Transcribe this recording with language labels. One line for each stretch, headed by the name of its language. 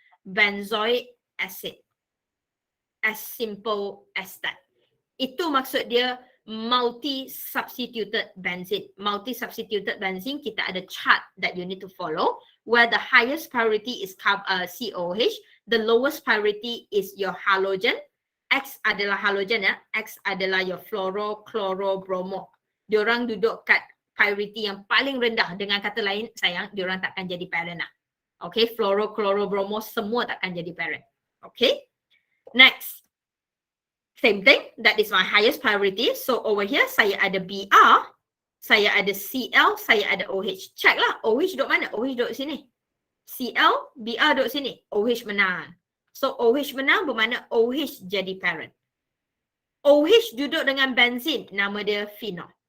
English: Benzoic acid. As simple as that.
Malay: Itu maksud dia
English: multi-substituted benzene. Multi-substituted benzene,
Malay: kita ada
English: chart that you need to follow where the highest priority is COH, the lowest priority is your halogen.
Malay: X adalah halogen ya, X adalah your fluoro, chloro, bromo. Diorang duduk kat priority yang paling rendah. Dengan kata lain, sayang, diorang takkan jadi parent lah. Okay, fluoro, chloro, bromo semua takkan jadi parent.
English: Okay, next. Same thing, that is my highest priority.
Malay: So over here, saya ada Br, saya ada Cl, saya ada OH. Check lah, OH duduk mana? OH duduk sini. Cl, Br duduk sini. OH menang. So OH menang bermakna OH jadi parent. OH duduk dengan benzene, nama dia phenol.